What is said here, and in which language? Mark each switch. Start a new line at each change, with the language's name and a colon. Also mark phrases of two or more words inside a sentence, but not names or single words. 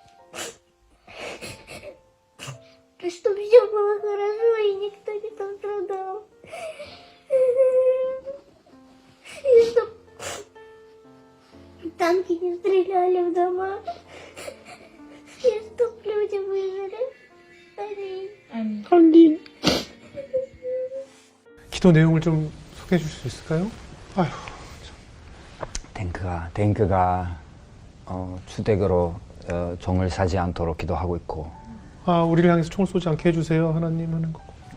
Russian: Чтобы все было хорошо и никто не пострадал. И чтоб танки не стреляли в дома. И чтоб люди выжили. Аминь.
Korean: 기도 내용을 좀 소개해 주실 수 있을까요? 아휴. 탱크가 주택으로 종을 사지 않도록 기도하고 있고. 우리를 향해서 총을 쏘지 않게 해주세요. 하나님 하는 거고.